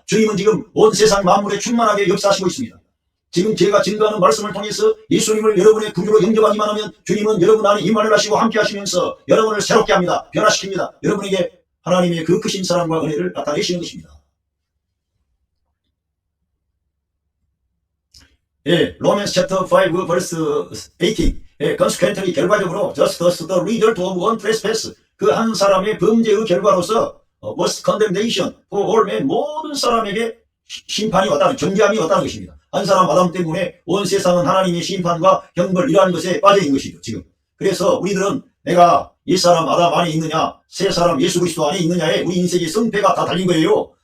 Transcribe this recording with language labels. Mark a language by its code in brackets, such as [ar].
[ko] 주님은 지금 온 세상 만물에 충만하게 역사하시고 있습니다. 지금 제가 증거하는 말씀을 통해서 예수님을 여러분의 구주로 영접하기만 하면 주님은 여러분 안에 임한을 하시고 함께 하시면서 여러분을 새롭게 합니다. 변화시킵니다. 여러분에게 하나님의 그 크신 사랑과 은혜를 나타내시는 것입니다. [en] 예, 로맨스 챕터 5 verse 18. 예, consequently [ko] 결과적으로 [en] just as the result of one trespass. [ko] 그 한 사람의 범죄의 결과로서 [en] was condemnation for all men. [ko] 모든 사람에게 심판이 왔다는, 정죄함이 왔다는 것입니다. 한 사람 아담 때문에 온 세상은 하나님의 심판과 형벌 이러한 것에 빠져 있는 것이죠, 지금. 그래서 우리들은 내가 옛사람 아담 안에 있느냐, 새사람 예수 그리스도 안에 있느냐에 우리 인생의 성패가 다 달린 거예요.